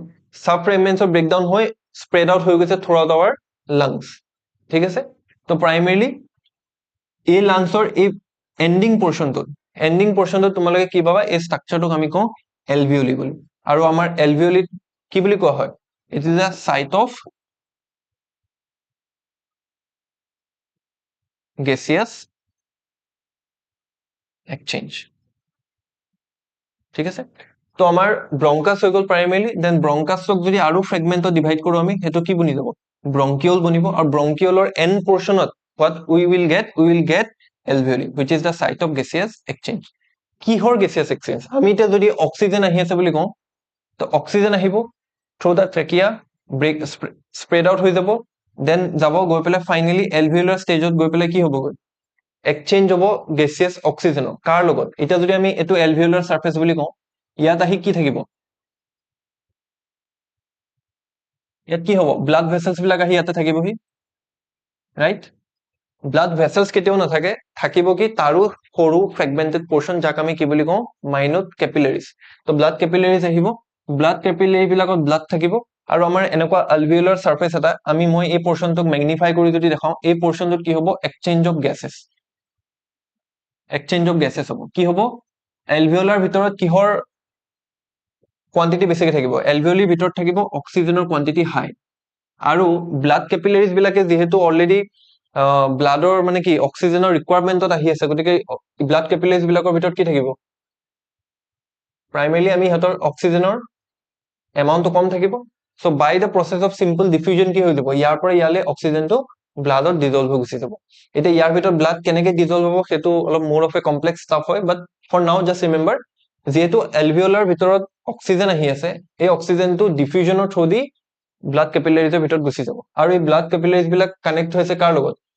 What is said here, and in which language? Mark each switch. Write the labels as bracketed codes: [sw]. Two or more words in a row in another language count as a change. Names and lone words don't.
[en] sub fragmentsত breakdown হৈ spread out [as] হৈ গৈছে [en] throughout our lungs, [as] ঠিক আছে। [en] so primarily [as] এই লাংছৰ এই [en] ending portionটোত [as] তোমালোকে কি পাবা এই ষ্ট্ৰাকচাৰটোক আমি কওঁ এলভিওলি বুলি আৰু আমাৰ এলভিওলিত কি বুলি কোৱা হয় [en] it is a site of gaseous [as] exchange ঠিক আছে তো আমাৰ ব্ৰংকাছ হৈ গ'ল [en] primarily then bronchusক [as] যদি আৰু [en] fragmentত divide [as] কৰো আমি হেতু কি বনি যাব ব্ৰংকিউল বনিব আৰু ব্ৰংকিউলৰ [en] end portionত what we will get alveoli which is the site of gaseous exchange [as] কিহৰ [en] gaseous exchange [as] আমি এটা যদি অক্সিজেন আহি আছে বুলি কওঁ তো অক্সিজেন আহিব [en] through the trachea break spread out [as] হৈ যাব দেন যাব গৈ পেলাই [en] finally alveolar stageত [as] গৈ পেলাই কি হ'ব exchange হ'ব [en] gaseous oxygen [as] কাৰ লগত এটা যদি আমি এটো [en] alveolar surface [as] বুলি কওঁ ইয়াত আহি কি থাকিব ইয়াত কি হ'ব [en] blood vessels [as] বিলাক আহি ইয়াতে থাকিবহি [en] right blood vessels [as] কেতিয়াও নাথাকে থাকিব কি তাৰো সৰু [en] fragmented portion [as] যাক আমি কি বুলি কওঁ [en] minute capillaries [as] তো [en] blood capillaries [as] আহিব [en] blood capillary [as] বিলাকত blood থাকিব আৰু আমাৰ এনেকুৱা [en] alveolar surface [as] এটা আমি মই এই [en] portionটোক magnify [as] কৰি যদি দেখাও এই portionটোত কি হ'ব [en] exchange of gases [as] হ'ব কি হ'ব alveolar ভিতৰত কিহৰ quantity বেছিকৈ থাকিব alveoli ভিতৰত থাকিব [en] oxygenৰ quantity high [as] আৰু [en] blood capillaries [as] বিলাকে যেহেতু [en] already bloodৰ [as] মানে কি [en] oxygenৰ requirementত [as] আহি আছে গতিকে [en] blood capillaries [as] বিলাকৰ ভিতৰত কি থাকিব প্ৰাইমাৰলি আমি হতৰ [en] oxygenৰ amountটো [as] কম থাকিব [en] so by the process of simple diffusion [as] কি হৈ যাব ইয়াৰ পৰা ইয়ালে [en] oxygenটো bloodত dissolve [as] হৈ গুচি যাব এটা ইয়াৰ ভিতৰত ব্লাড কেনেকৈ ডিজলভ হ'ব হেতু অলপ [en] more of a complex stuff [as] হয় [en] but for now just remember [as] যেহেতু এলভিওলাৰ ভিতৰত অক্সিজেন আহি আছে এই [en] oxygenটো diffusionৰ through the blood capillariesৰ [as] ভিতৰত গুচি যাব আৰু এই [en] blood capillaries [as] বিলাক কানেক্ট হৈছে কাৰ লগত